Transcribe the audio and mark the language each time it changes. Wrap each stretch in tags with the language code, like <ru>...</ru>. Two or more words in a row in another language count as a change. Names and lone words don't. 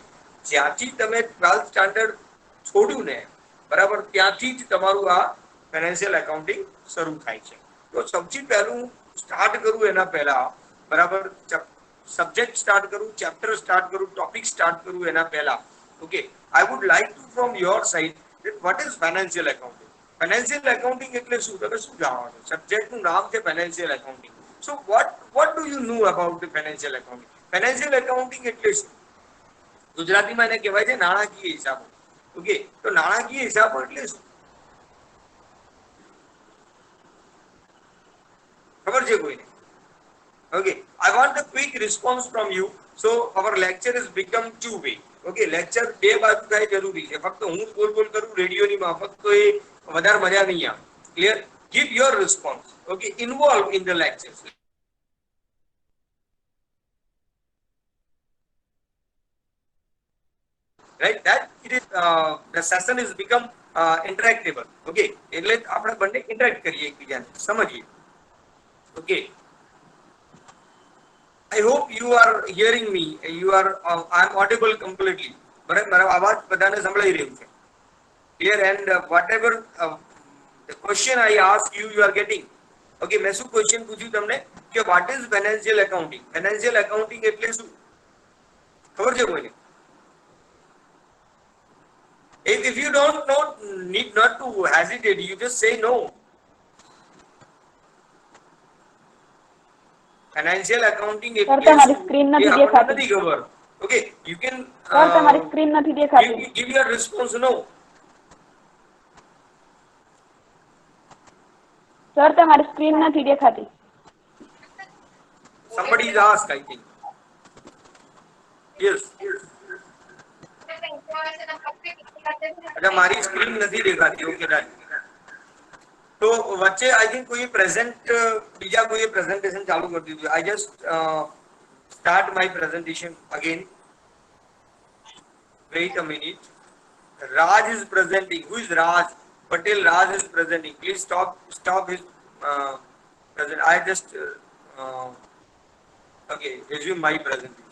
<gu>જ્યાંથી તમે 12th સ્ટાન્ડર્ડ છોડ્યું ને, બરાબર, ત્યાંથી જ તમારું આ</gu> <en>financial accounting</en> <gu>શરૂ થાય છે. તો સૌથી પહેલું સ્ટાર્ટ કરું એના પહેલા, બરાબર, સબ્જેક્ટ સ્ટાર્ટ કરું, ચેપ્ટર સ્ટાર્ટ કરું, ટોપિક સ્ટાર્ટ કરું એના પહેલા</gu> <en>Okay, I would like to from your side that what is financial accounting? Financial accounting</en> <gu>એટલે શું? તમે શું જાણો છો? સબ્જેક્ટ નું નામ છે</gu> <en>financial accounting. So what do you know about the financial accounting? Financial accounting</en> <gu>એટલે શું? ગુજરાતીમાં એને કહેવાય છે નાણાકીય હિસાબો. ઓકે, તો નાણાકીય હિસાબો એટલે શું? ખબર છે કોઈને?</gu> <en>Okay, I want a quick response from you. So our lecture is become two way. Okay, lecture</en> <gu>બે બાજુ થાય જરૂરી છે. ફક્ત હું જ બોલ બોલ કરું રેડિયોની માફક તો એ વધારે મજા નહીં આવે.</gu> <en>Clear? Give your response. Okay, involve in the lectures. Right, that it is the session is become interactable.</en> <gu>Okay, એટલે આપણે બંને interact કરીએ એકબીજાને સમજીએ.</gu> <en>Okay, I hope you are hearing me. You are I am audible completely.</en> <gu>બરાબર, મારો અવાજ બધાને સંભળાઈ રહ્યું છે.</gu> <en>Clear? And whatever the question I ask you, you are getting.</en> <gu>Okay, મેં શું ક્વેશ્ચન પૂછ્યું તમને કે</gu> <en>what is financial accounting? Financial accounting</en> <gu>એટલે શું? ખબર છે કોઈને?</gu> <en>If you don't know, need not to hesitate. You just say no. Financial accounting એટલે</en> <gu>તમારી શું? સ્ક્રીન એ નથી આપણને દેખાતી. નથી ખબર.</gu> <en>Okay, you can</en> <gu>સર તમારી સ્ક્રીન નથી દેખાતી.</gu> <en>give your response no.</en> <gu>સર તમારી સ્ક્રીન નથી દેખાતી.</gu> <en>Somebody is asked, I think. Yes.</en> <hi>अच्छा,</hi> <gu>મારી સ્ક્રીન નથી દેખાતી.</gu> <en>okay, right.</en> <gu>તો વચ્ચે</gu> <en>I think</en> <gu>કોઈ પ્રેઝન્ટ બીજા કોઈએ પ્રેઝન્ટેશન ચાલુ કરી દીધું.</gu> <en>I just start my presentation again. Wait a minute. Raj is presenting. Who is Raj? Patel Raj is presenting. Please stop his present. I just okay, resume my presentation.</en>